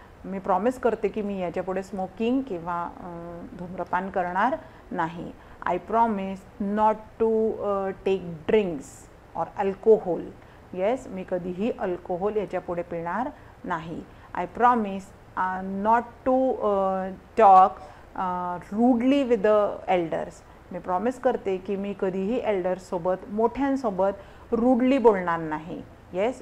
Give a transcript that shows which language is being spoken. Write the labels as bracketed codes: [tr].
[mr] मी promise करते की मी याच्यापुढे स्मोकिंग किंवा धूम्रपान करणार नाही. [en] I promise not to take drinks और alcohol. Yes. [mr] मी कधीही अल्कोहोल याच्यापुढे पिणार नाही. [en] I promise not to talk rudely with the elders. [mr] मी promise करते की मी कधीही एल्डर्ससोबत मोठ्यांसोबत रूडली बोलणार नाही. येस.